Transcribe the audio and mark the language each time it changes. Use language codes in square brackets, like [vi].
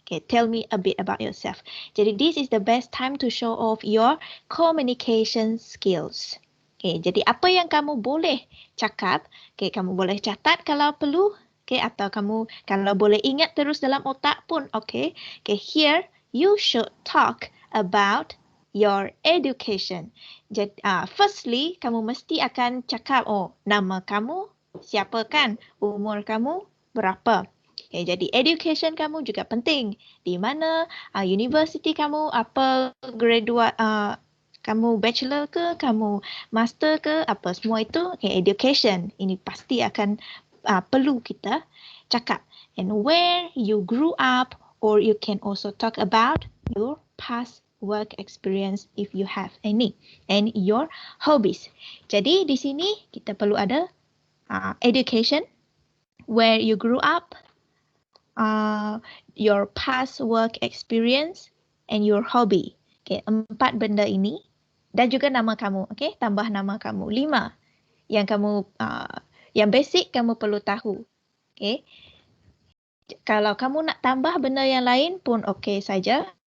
[en] Okay, tell me a bit about yourself. Jadi this is the best time to show off your communication skills. [ms] Okay, jadi apa yang kamu boleh cakap, okay, kamu boleh catat kalau perlu, okay, atau kamu kalau boleh ingat terus dalam otak pun, okay. [en] Okay, here you should talk about your education. [ms] Jadi, firstly, kamu mesti akan cakap, nama kamu siapa kan? Umur kamu berapa? Okay, jadi education kamu juga penting. Di mana university kamu, apa graduate, kamu bachelor ke, kamu master ke, apa semua itu, okay, education. Ini pasti akan perlu kita cakap. [en] And where you grew up, or you can also talk about your past work experience if you have any, and your hobbies. [ms] Jadi di sini kita perlu ada [en] education, where you grew up, your past work experience, and your hobby. [ms] Okay, 4 benda ini dan juga nama kamu. Okay, tambah nama kamu. 5 yang kamu yang basic kamu perlu tahu. Okay. Kalau kamu nak tambah benda yang lain pun okey saja.